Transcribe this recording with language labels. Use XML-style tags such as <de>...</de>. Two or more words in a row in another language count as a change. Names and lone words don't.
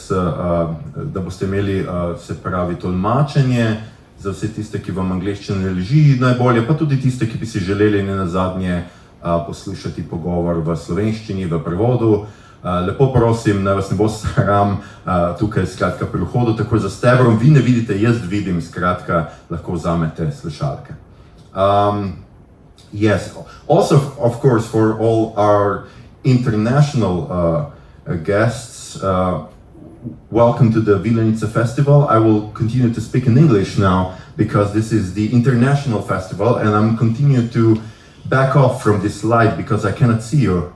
<sl>da boste imeli, se pravi, tolmačenje za vse tiste, ki vam angleščina ne leži najbolje, pa tudi tiste, ki bi si želeli nenazadnje poslušati pogovor v slovenščini, v prevodu. Lepo prosim, naj vas ne bo sram tukaj skratka pri vhodu, takoj za stebrom, vi ne vidite, jaz vidim, skratka, lahko vzamete slušalke.</sl> <en>Yes, also, of course, for all our international guests, welcome to the Vilenica Festival. I will continue to speak in English now because this is the international festival, and I'm continuing to back off from this slide because I cannot see you.</en>